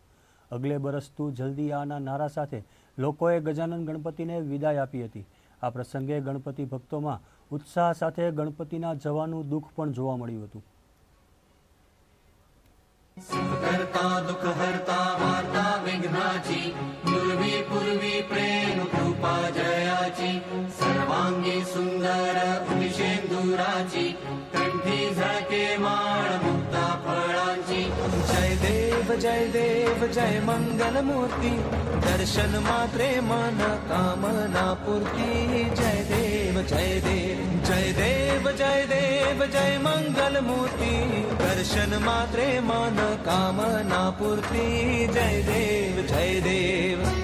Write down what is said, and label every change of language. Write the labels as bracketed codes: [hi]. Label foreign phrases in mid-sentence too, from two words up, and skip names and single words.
[hi] अगले बरस तू जल्दी आना [gu] નારા સાથે લોકોએ ગજાનન ગણપતિને વિદાય આપી હતી. આ પ્રસંગે ગણપતિ ભક્તોમાં ઉત્સાહ સાથે ગણપતિના જવાનું દુઃખ પણ જોવા મળ્યું હતું. [mr] करता दुख हरता वार्ता विघ्नाची पूर्वी पूर्वी प्रेम कृपा जयाची सर्वांगी सुंदर उदिशेंदुराची कंठी झळके माळ मुक्ता फळांची जय देव जय मंगल मूर्ती दर्शन मात्रे मन कामना पूर्ती जय देव जय देव जय देव जय देव जय मंगल मूर्ती दर्शन मात्रे मन कामना पूर्ती जय देव जय देव.